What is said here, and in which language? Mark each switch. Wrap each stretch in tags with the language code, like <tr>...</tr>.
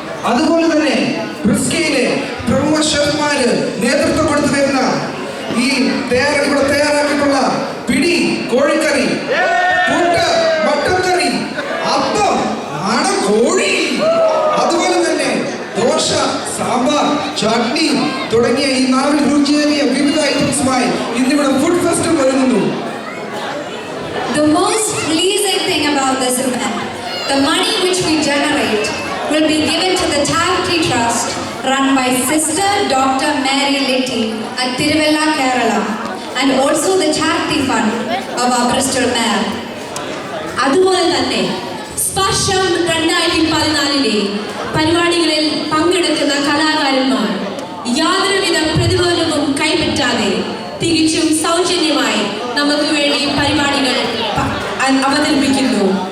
<ml>അതുപോലെ തന്നെ ബ്രിസ്കയിലെ പ്രമുഖ ഷെഫ്മാര് നേതൃത്വം കൊടുത്തു വരുന്ന ഈ ഇവിടെ തയ്യാറാക്കിയിട്ടുള്ള പിടി കോഴിക്കറി, പുട്ട്, മട്ടൻ കറി, അപ്പം, കോഴി, അതുപോലെ തന്നെ ദോശ, സാമ്പാർ, ചട്നി തുടങ്ങിയ ഈ നാവിൽ രുചിയേറിയ വിവിധ ഐറ്റംസുമായി ഇന്നിവിടെ ഫുഡ് ഫെസ്റ്റ് വരുന്നു.</ml> <en>The most pleasing thing about this event, the money which we generate will be given to the charity trust run by Sister Dr. Mary Litty at Tiruvalla, Kerala, and also the charity fund of our Bristol Mayor.</en> <ml>അതുപോലെ തന്നെ സ്പർശം 2014 പരിപാടികളിൽ പങ്കെടുക്കുന്ന കലാകാരന്മാർ യാതൊരുവിധ പ്രതിഫലവും കൈപ്പറ്റാതെ തികച്ചും സൗജന്യമായി നമുക്ക് വേണ്ടി പരിപാടികൾ അവതരിപ്പിക്കുന്നു.</ml>